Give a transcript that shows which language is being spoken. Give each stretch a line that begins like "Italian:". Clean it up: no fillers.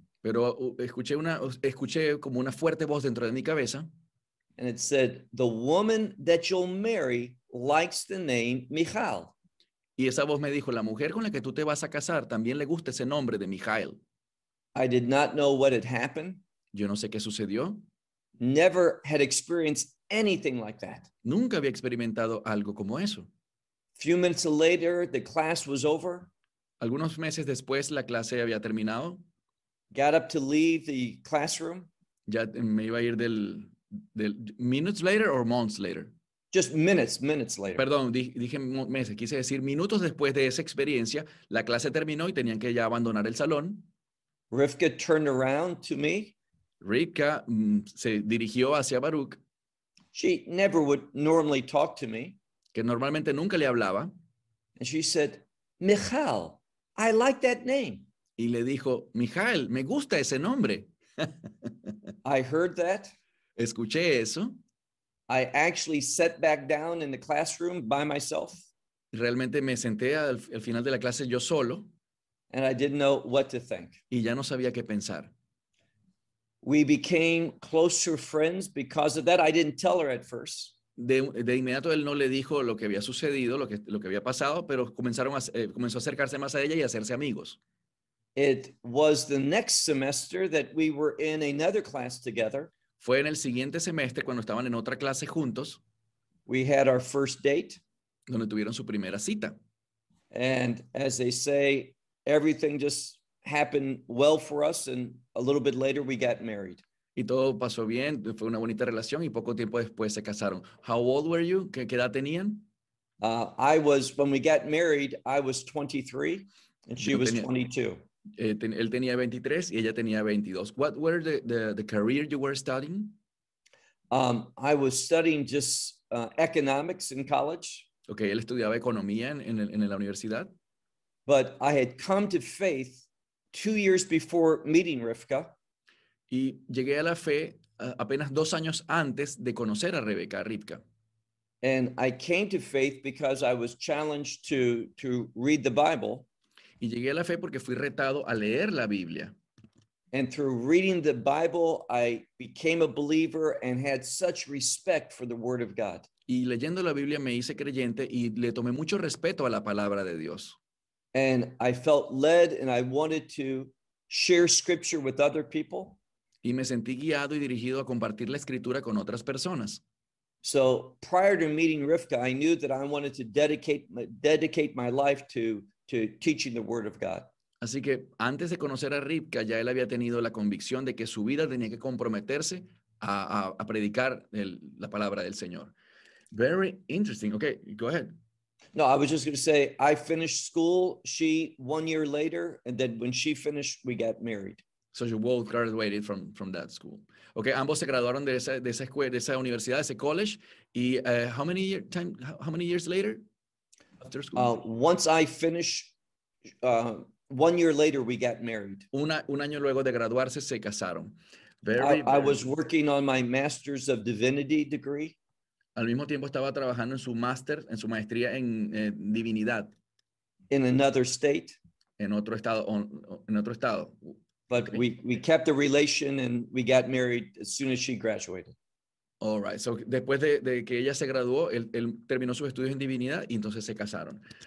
Spanish: Pero escuché como una fuerte voz dentro de mi cabeza.
English: And it said, the woman that you'll marry likes the name Michal.
Spanish: Y esa voz me dijo, la mujer con la que tú te vas a casar también le gusta ese nombre de Michal.
English: I did not know what had happened.
Spanish: Yo no sé qué sucedió.
English: Never had experienced anything like that.
Spanish: Nunca había experimentado algo como eso.
English: Few minutes later, the class was over.
Spanish: Algunos meses después, la clase había terminado.
English: Got up to leave the classroom.
Spanish: Ya me iba a ir del
English: minutes later or months later? Just minutes later.
Spanish: Perdón, dije meses. Quise decir minutos después de esa experiencia, la clase terminó y tenían que ya abandonar el salón.
English: Rivka turned around to me.
Spanish: Rivka se dirigió hacia Baruch.
English: She never would normally talk to me.
Spanish: Que normalmente nunca le hablaba.
English: And she said, Michal, I like that name.
Spanish: Y le dijo, Michal, me gusta ese nombre.
English: I heard that.
Spanish: Escuché eso.
English: I actually sat back down in the classroom by myself.
Spanish: realmente me senté al final de la clase yo solo.
English: And I didn't know what to think.
Spanish: Y ya no sabía qué pensar.
English: We became closer friends because of that. I didn't tell her at first.
Spanish: De inmediato él no le dijo lo que había sucedido, lo que había pasado, pero comenzó a acercarse más a ella y a hacerse amigos.
English: It was the next semester that we were in another class together.
Spanish: Fue en el siguiente semestre cuando estaban en otra clase juntos.
English: We had our first date.
Spanish: Donde tuvieron su primera cita.
English: And as they say, everything just happened well for us, and a little bit later we got married.
Spanish: Y todo pasó bien, fue una bonita relación y poco tiempo después se casaron.
English: How old were you?
Spanish: ¿Qué edad tenían?
English: I was, when we got married, I was 23 and she was 22.
Spanish: Él tenía 23 y ella tenía 22.
English: What were the career you were studying? I was studying just economics in college.
Spanish: Okay, él estudiaba economía en la universidad.
English: But I had come to faith 2 years before meeting Rivka.
Spanish: Y llegué a la fe apenas 2 años antes de conocer a Rebeca, a Rivka.
English: And I came to faith because I was challenged to read the Bible.
Spanish: Y llegué a la fe porque fui retado a leer la Biblia.
English: And through reading the Bible, I became a believer and had such respect for the Word of God.
Spanish: Y leyendo la Biblia me hice creyente y le tomé mucho respeto a la palabra de Dios.
English: And I felt led and I wanted to share scripture with other people.
Spanish: Y me sentí guiado y dirigido a compartir la escritura con otras personas.
English: So prior to meeting Rivka, I knew that I wanted to dedicate my life to teaching the Word of God.
Spanish: Así que antes de conocer a Rivka, ya él había tenido la convicción de que su vida tenía que comprometerse a predicar la palabra del Señor.
English: Very interesting. Okay, go ahead. No, I was just going to say, I finished school, she 1 year later, and then when she finished, we got married. So you both graduated from that school.
Spanish: Okay, ambos se graduaron de esa escuela, de esa universidad, de ese college.
English: Y how many years later? After school? Once I finished, 1 year later, we got married.
Spanish: Un año luego de graduarse, se casaron.
English: I was working on my Master's of Divinity degree.
Spanish: Al mismo tiempo estaba trabajando en su maestría en divinidad.
English: In another state.
Spanish: En otro estado.
English: But okay. we kept the relation and we got married as soon as she graduated. All right.
Spanish: So después de que ella se graduó, él terminó sus estudios en divinidad y entonces se casaron.